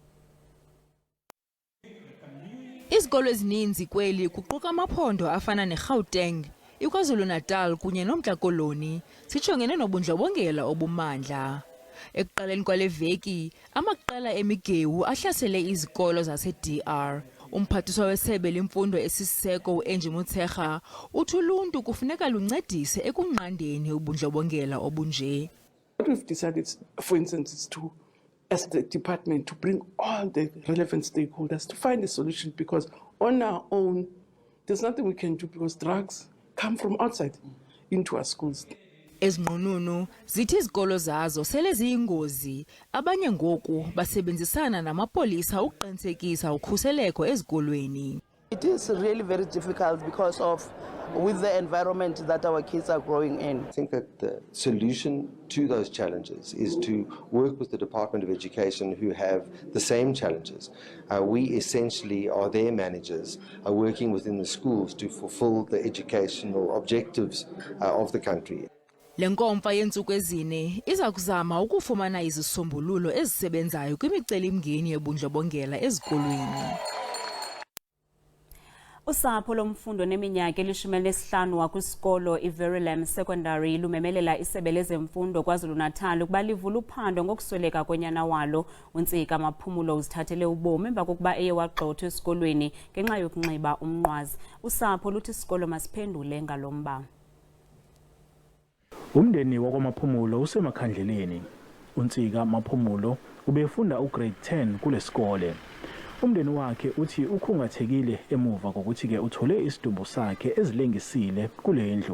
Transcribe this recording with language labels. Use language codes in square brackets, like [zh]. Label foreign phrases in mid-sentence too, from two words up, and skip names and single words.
[xh] Izikolo ezininzi kweli kuquka amaphondo afana neGauteng, iKwaZulu-Natal kunye noMntla Koloni sijongene nobundlobongela obumandla. Ekuqaleni kwale veki, amaqela emigewu ahlasele izikolo zase-DR. Umphathiswa wesebe lemfundo esisiseko uAngie Motshekga uthi uluntu kufuneka luncedise ekunqandeni ubundlobongela obunje. [en] What we've decided, for instance, is to, as the department, to bring all the relevant stakeholders to find a solution, because on our own, there's nothing we can do because drugs come from outside into our schools. [xh] Ezinqununu zithi izikolo zazo sele ziyingozi, abanye ngoku basebenzisana namapolisa ukuqinisekisa ukhuseleko ezikolweni. [en] It is really very difficult because of with the environment that our kids are growing in. I think that the solution to those challenges is to work with the Department of Education, who have the same challenges. We essentially are their managers, working within the schools to fulfill the educational objectives of the country. [xh] Le nkomfa yentsuku ezine iza kuzama ukufumana izisombululo ezisebenzayo kwimiceli-mngeni yobundlobongela ezikolweni. Usapho lomfundo neminyaka eli-15 wakwisikolo iVerulam Secondary lumemelela isebe lezemfundo KwaZulu-Natal ukuba livule uphando ngokusweleka kwenyana walo. uNtsika Maphumulo uzithathele ubomi emva kokuba eye wagxothwa esikolweni ngenxa yokunxiba umnqwazi. Usapho luthi isikolo masiphendule ngalo mba. [zu] Umndeni wakwaMaphumulo usemakhandleleni. uNtsika Maphumulo ubefunda ugrade 10 kule sikole. Umndeni wakhe uthi ukhungathekile emuva kokuthi ke uthole isidumbu sakhe ezilengisile kule ndlu.